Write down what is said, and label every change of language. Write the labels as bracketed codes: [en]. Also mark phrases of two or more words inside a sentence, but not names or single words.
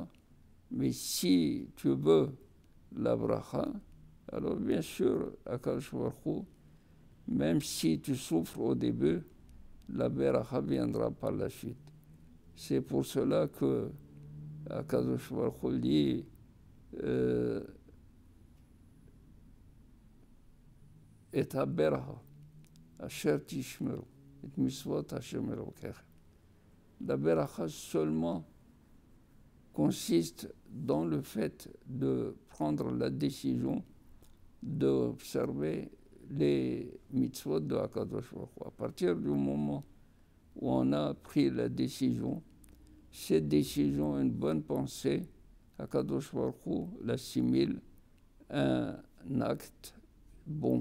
[fr] Mais si tu veux la bracha, alors bien sûr, [he] הקדוש ברוך הוא, [fr] même si tu souffres au début, la bracha viendra par la suite. C'est pour cela que [he] הקדוש ברוך הוא [fr] dit [he] את הברכה אשר תשמרו את מצות השם אלקיכם. [fr] La bracha seulement consiste dans le fait de prendre la décision d'observer les mitzvot de [he] הקדוש ברוך הוא. [fr] À partir du moment où on a pris la décision, cette décision, une bonne pensée, [he] הקדוש ברוך הוא [fr] l'assimile à un acte bon.